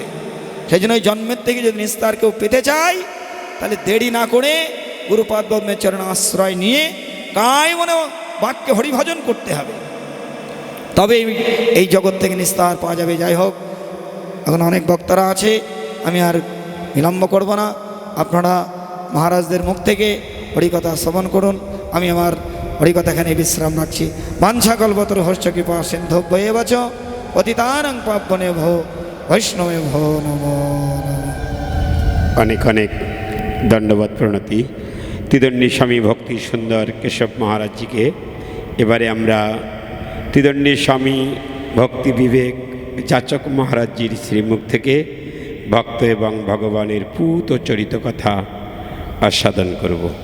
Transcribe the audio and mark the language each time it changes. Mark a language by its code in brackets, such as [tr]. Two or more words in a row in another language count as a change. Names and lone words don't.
[bn] সেই জন্য ওই জন্মের থেকে যদি নিস্তার কেউ পেতে চায় তাহলে দেরি না করে গুরুপাদ পদ্মের চরণ আশ্রয় নিয়ে কায় মনে বাক্যে হরিভজন করতে হবে, তবে এই জগৎ থেকে নিস্তার পাওয়া যাবে। যাই হোক, এখন অনেক বক্তারা আছে, আমি আর বিলম্ব করব না। আপনারা মহারাজদের মুখ থেকে হরিকথা শ্রবণ করুন। আমি আমার হরিকথা এখানে বিশ্রাম রাখছি। [sa] বাঞ্ছা কল্পতরু হর্ষ কৃপা সিন্ধুভ্য এব চ পতিতানাং পাবনে ভো বৈষ্ণবে ভো নমো নমঃ। [bn] অনেক অনেক দণ্ডবত প্রণতি ত্রিদণ্ডী স্বামী ভক্তি সুন্দর কেশব মহারাজজিকে। এবারে আমরা ত্রিদণ্ডী স্বামী ভক্তি বিবেক যাচক মহারাজজির শ্রীমুখ থেকে ভক্ত এবং ভগবানের পূত চরিত কথা আস্বাদন করব।